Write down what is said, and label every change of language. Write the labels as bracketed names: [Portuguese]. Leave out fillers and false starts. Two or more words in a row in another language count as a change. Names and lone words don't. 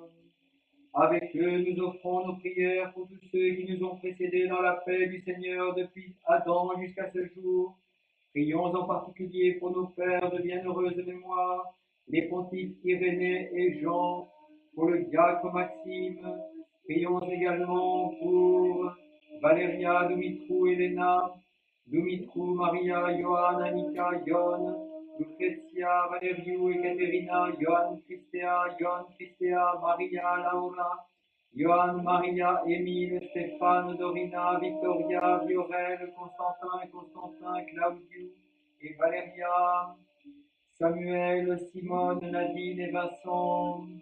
[French] Avec eux, nous offrons nos prières pour tous ceux qui nous ont précédés dans la paix du Seigneur depuis Adam jusqu'à ce jour. Prions en particulier pour nos pères de bienheureuse mémoire, les pontifes Irénée et Jean, pour le diacre Maxime. Prions également pour Valéria, Dumitrou, Elena, Dumitrou, Maria, Johan, Annika, Yon, Lucrezia, Valeriou, Ekaterina, Johan, Christea, Maria, Laura, Johan, Maria, Émile, Stéphane, Dorina, Victoria, Viorel, Constantin, Claudiu et Valéria, Samuel, Simone, Nadine et Vincent,